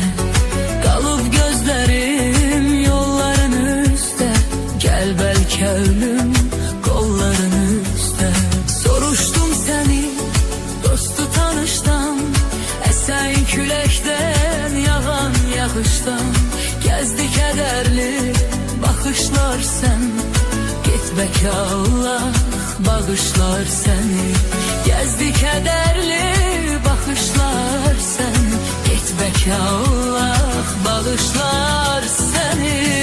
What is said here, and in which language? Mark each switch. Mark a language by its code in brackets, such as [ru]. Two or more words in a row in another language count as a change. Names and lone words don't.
[az] Qalıb gözlerim yolların üstə, gel bəlkə ölüm qolların üstə. Soruşdum səni dostu tanışdan, əsən küləkdən yağan yağışdan. [tr] Gezdi kederli bakışlar sen, gitmek Allah bağışlar seni. Gezdi kederli bakışlar sen, gitmek Allah bağışlar seni.